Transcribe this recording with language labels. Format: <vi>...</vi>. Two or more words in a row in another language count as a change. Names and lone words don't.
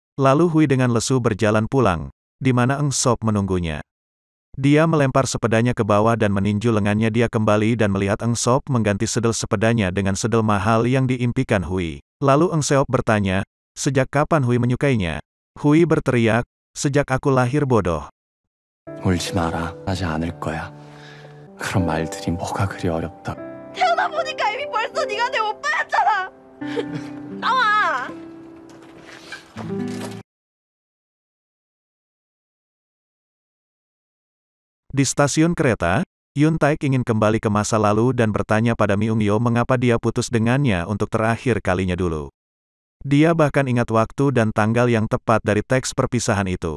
<id>Lalu Hui dengan lesu berjalan pulang, di mana Eng Sop menunggunya. Dia melempar sepedanya ke bawah dan meninju lengannya. Dia kembali dan melihat Eng Sop mengganti sedel sepedanya dengan sedel mahal yang diimpikan Hui. Lalu Eng Seop bertanya, sejak kapan Hui menyukainya? Hui berteriak, sejak aku lahir bodoh.</id> <ko>울지 마라. 하지 않을 거야. 그런 말들이 뭐가 그리 어렵다. 태어나 보니까 이미 벌써 네가 내 오빠였잖아. 나와.</ko> <id>Di stasiun kereta, Yun Taek ingin kembali ke masa lalu dan bertanya pada Myung Yo mengapa dia putus dengannya untuk terakhir kalinya dulu. Dia bahkan ingat waktu dan tanggal yang tepat dari teks perpisahan itu.</id>